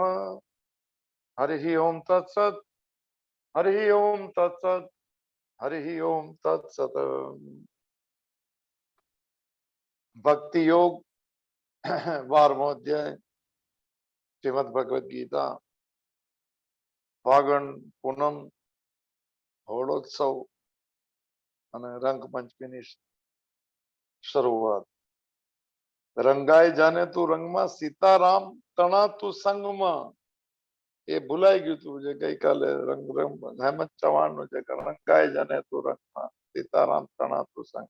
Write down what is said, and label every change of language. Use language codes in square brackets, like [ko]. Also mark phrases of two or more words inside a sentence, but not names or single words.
[sa] हरि ओम तत्सत् हरि ओम तत्सत् हरि ओम तत्सत्। [gu] ભક્તિ યોગ 12વાં અધ્યાય શ્રીમદ્ ભગવદ ગીતા ફાગણ પૂનમ હોળોત્સવ અને રંગ પંચમીની શરૂઆત। રંગાઈ જાને તું રંગમાં સીતારામ તણા તું સંગમાં એ ભૂલાઈ ગયું તું જે ગઈકાલે રંગ હેમંત ચૌહાણ નું જે રંગાઈ જાને તું રંગમાં સીતારામ તણા તું સંગ।